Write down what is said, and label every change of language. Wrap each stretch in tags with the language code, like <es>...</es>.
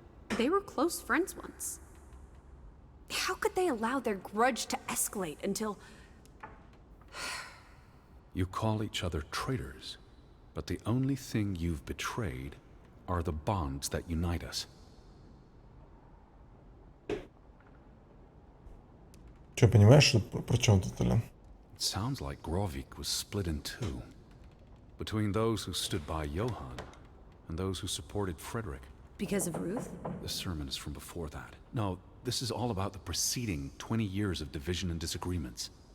<en>They were close friends once. How could they allow their grudge to escalate until... You call each other traitors, but the only thing you've betrayed are the bonds that unite us.</en> <ru>Че, понимаешь, что про чем тут, Толян?</ru> <en>It sounds like Grovik was split in two, between those who stood by Johann and those who supported Frederick. Because of Ruth? The sermon is from before that. No, this is all about the preceding 20 years of division and disagreements.</en>